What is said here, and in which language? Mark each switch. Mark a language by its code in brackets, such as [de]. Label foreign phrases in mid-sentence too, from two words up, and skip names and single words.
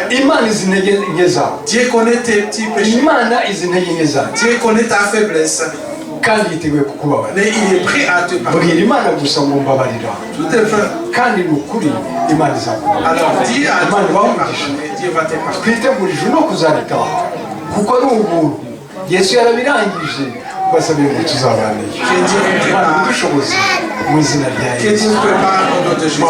[fr] Dieu connaît tes petits péchés. Dieu connaît ta faiblesse. Mais il est prêt à te pardonner. Tout est fait. Alors dis à Dieu de pardonner. Dieu va te pardonner. [rw] Yesu yarabirangije basabye ngo tuzabane. [fr] Que Dieu te prépare au nom de Jésus.